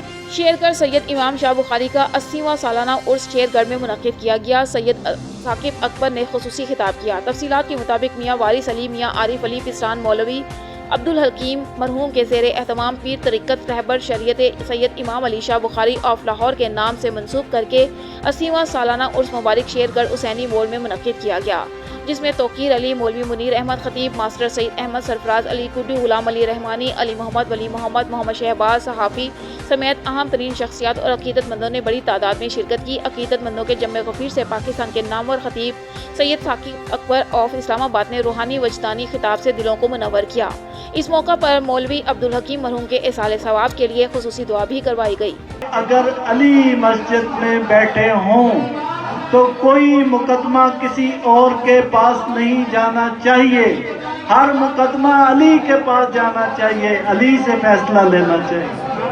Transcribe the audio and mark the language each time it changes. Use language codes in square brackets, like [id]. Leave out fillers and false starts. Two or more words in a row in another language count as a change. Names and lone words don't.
[ur] شیرگڑھ سید امام شاہ بخاری کا 80واں سالانہ عرس شیرگڑھ میں منعقد کیا گیا. سید ثاقب اکبر نے خصوصی خطاب کیا. تفصیلات کے مطابق میاں وارث علی، میاں عارف علی پسران، مولوی عبد الحکیم مرحوم کے زیر اہتمام پیر طریقت رہبر شریعت سید امام علی شاہ بخاری آف لاہور کے نام سے منسوب کرکے 80واں سالانہ عرس مبارک شیرگڑھ حسینی موڑ میں منعقد کیا گیا، جس میں توقیر علی، مولوی منیر احمد خطیب، ماسٹر سعید احمد، سرفراز علی کڈو، غلام علی رحمانی، علی محمد، ولی محمد، محمد شہباز، صحافی سمیت اہم ترین شخصیات اور عقیدت مندوں نے بڑی تعداد میں شرکت کی. عقیدت مندوں کے جمِ غفیر سے پاکستان کے نامور خطیب سید ثاقب اکبر آف اسلام آباد نے روحانی وجدانی خطاب سے دلوں کو منور کیا. اس موقع پر مولوی عبد الحکیم مرحوم کے ایصال ثواب کے لیے خصوصی دعا بھی کروائی گئی. اگر علی مسجد میں بیٹھے ہوں تو کوئی مقدمہ کسی اور کے پاس نہیں جانا چاہیے، ہر مقدمہ علی کے پاس جانا چاہیے، علی سے فیصلہ لینا چاہیے.